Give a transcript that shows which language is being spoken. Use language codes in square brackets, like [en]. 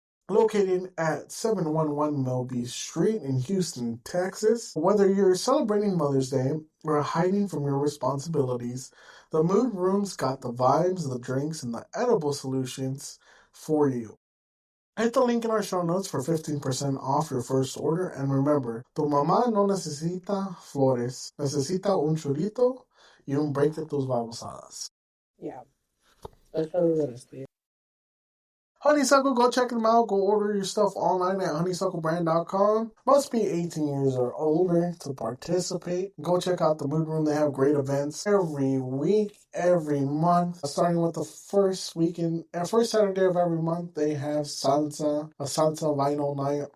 [en] Located at 711 Melby Street in Houston, Texas. Whether you're celebrating Mother's Day or hiding from your responsibilities, the Mood Room's got the vibes, the drinks, and the edible solutions for you. Hit the link in our show notes for 15% off your first order. And remember, [es] tu mamá no necesita flores, necesita un churrito y un break de tus babosadas. [en] Yeah. That's what we're gonna say. Honeysuckle, go check them out. Go order your stuff online at honeysucklebrand.com. Must be 18 years or older to participate. Go check out the Mood Room. They have great events every week, every month. Starting with the first Saturday of every month, they have a salsa vinyl night.